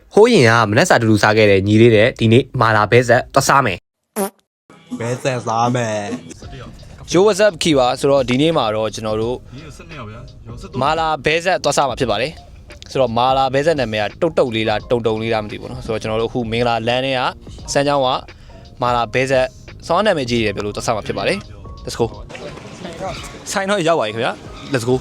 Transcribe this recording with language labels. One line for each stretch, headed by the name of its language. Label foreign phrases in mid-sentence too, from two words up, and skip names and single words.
Burmese: ဟိုးရင်ကမနက်စာတူတူစားခဲ့တဲ့ညီလေးတဲ့ဒီနေ့မာလာဘဲဆက်သွားစားမယ် ဘဲဆက်စားမယ်
English: Yo what's up
Burmese: ခီပါဆိုတော့ဒီနေ့မှာတော့ကျွန်တော်တို့မာလာဘဲဆက်သွားစားမှာဖြစ်ပါတယ်ဆိုတော့မာလာဘဲဆက်နာမည်ကတုတ်လေးလားတုံလေးလားမသိဘူးเนาะဆိုတော့ကျွန်တော်တို့အခုမင်္ဂလာလမ်းထဲကစမ်းချောင်းကမာလာဘဲဆက်စောင်းနာမည်ကြီးတယ်ပြောလို့သွားစားမှာဖြစ်ပါတယ်
English: Let's go
Burmese: ဆိုင်တော့ရောက်ပါပြီခင်ဗျာ
English: Let's go